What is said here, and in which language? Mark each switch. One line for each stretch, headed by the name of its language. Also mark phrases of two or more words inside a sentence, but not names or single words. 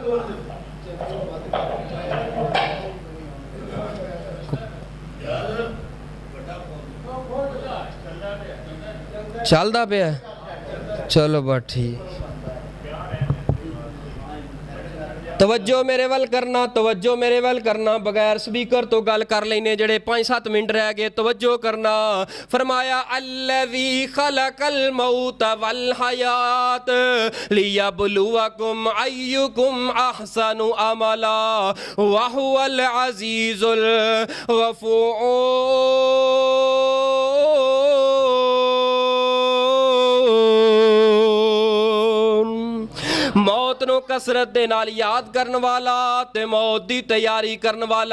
Punjabi: چلدا پے چلو بس ٹھیک. توجہ میرے ول کرنا، توجہ میرے ول کرنا، بغیر سپیکر توں گل کر لینے جیہڑے 5-7 منٹ رہ گئے، توجہ کرنا.
Arabic: फरमाया الذي خلق الموت والحياة ليبلوكم أيكم أحسن عملا وهو العزيز الغفور.
Punjabi: موت نوں کثرت دے نال یاد کرن والا تے موت دی تیاری کرن والا.